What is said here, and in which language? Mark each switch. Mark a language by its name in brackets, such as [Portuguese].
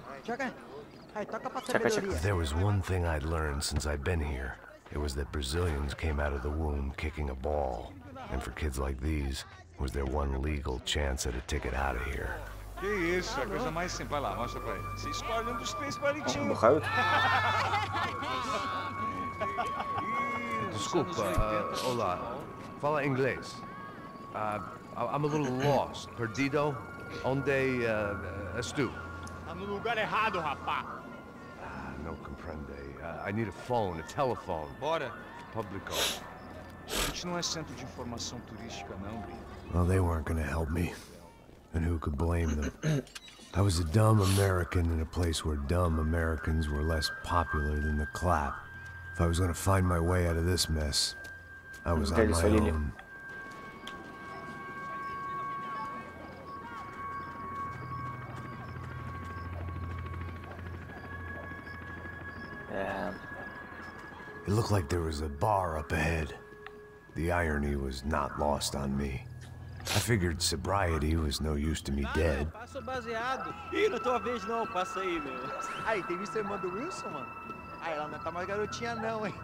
[English] If there was one thing I'd learned since I'd been here, it was that Brazilians came out of the womb kicking a ball. And for kids like these, was their one legal chance at a ticket out of here. [Portuguese] Que isso, a coisa mais simples. Vai lá, mostra pra ele. Você escolhe dos três palitinhos. Desculpa, olá. Fala inglês. [English] I'm a little lost. [Portuguese] Perdido? Onde estou? Tá no lugar errado, rapá. [Spanish] No comprende. [English] I need a phone, a telephone. [Portuguese] Bora. Publico. A gente não é centro de informação turística, não, Bi. [English] Well, they weren't gonna help me. And who could blame them? I was a dumb American in a place where dumb Americans were less popular than the clap. If I was gonna find my way out of this mess, I was on my own. It looked like there was a bar up ahead. The irony was not lost on me. I figured sobriety was no use to me dead. [Portuguese] Passa baseado. Ih, não é tua vez não, passa aí, meu. Aí, tem visto a irmã do Wilson, mano? Aí, ela não tá mais garotinha não, hein?